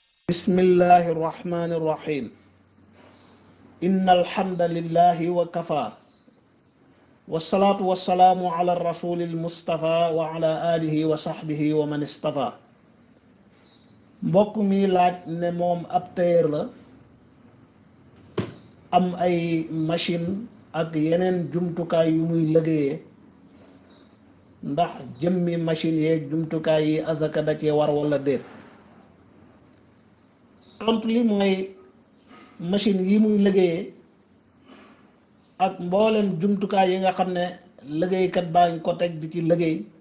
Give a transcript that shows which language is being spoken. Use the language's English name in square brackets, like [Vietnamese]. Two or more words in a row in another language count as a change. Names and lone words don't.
[Arabic] بسم الله الرحمن الرحيم إن الحمد لله وكفى والصلاة والسلام على الرسول المصطفى وعلى آله وصحبه ومن اصطفى [Wolof] mbokk mi laaj ne moom ab tailleur la am ay machine ak yeneen jumtukaay yu muy liggéeyee ndax jëmmi machine yeeg jumtukaay yi azaka da cee war wala déet tontu li mooy machine yi muy liggéeyee ak mboolem jumtukaay yi nga xam ne liggéeykat baa ngi ko teg di ci liggéey